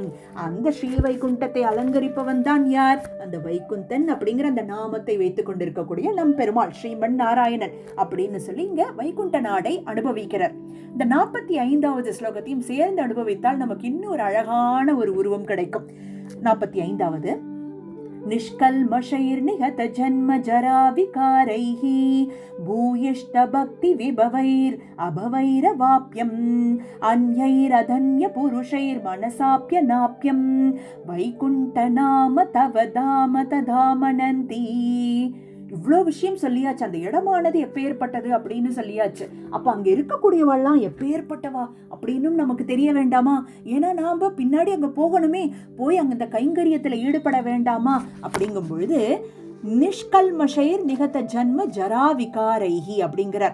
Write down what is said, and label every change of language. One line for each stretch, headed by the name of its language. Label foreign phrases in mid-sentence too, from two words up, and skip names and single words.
Tamil: அந்த ஸ்ரீவைகுண்டத்தை அலங்கரிப்பவன் தான் யார்? அந்த வைகுந்தன் அப்படிங்கிற அந்த நாமத்தை வைத்துக் கொண்டிருக்கக்கூடிய நம் பெருமாள் ஸ்ரீமன் நாராயணன் அப்படின்னு சொல்லி இங்க வைகுண்ட நாடை அனுபவிக்கிறார். இந்த 45வது ஸ்லோகத்தையும் சேர்ந்து அனுபவித்தால் நமக்கு இன்னும் ஒரு அழகான ஒரு உருவம் கிடைக்கும்.
Sanskrit: 45வது निष्कल्मषैर्निहत जन्म जरा विकारैः भूयिष्ठ भक्ति विभवैर् अभवैरवाप्यम् अन्यैरधन्य पुरुषैर्मनसाप्य नाप्यम् वैकुण्ठ नाम तव धाम तथा मनन्ति.
Tamil: இவ்வளோ விஷயம் சொல்லியாச்சு. அந்த இடமானது எப்பேற்பட்டது அப்படின்னு சொல்லியாச்சு. அப்ப அங்க இருக்கக்கூடியவெல்லாம் எப்பேற்பட்டவா அப்படின்னு நமக்கு தெரிய வேண்டாமா? ஏன்னா நாம பின்னாடி அங்க போகணுமே, போய் அங்க இந்த கைங்கரியத்துல ஈடுபட வேண்டாமா? அப்படிங்கும் பொழுது
Sanskrit: निष्कल्मषैर् निहत जन्म जरा विकारैः
Tamil: அப்படிங்கிறார்.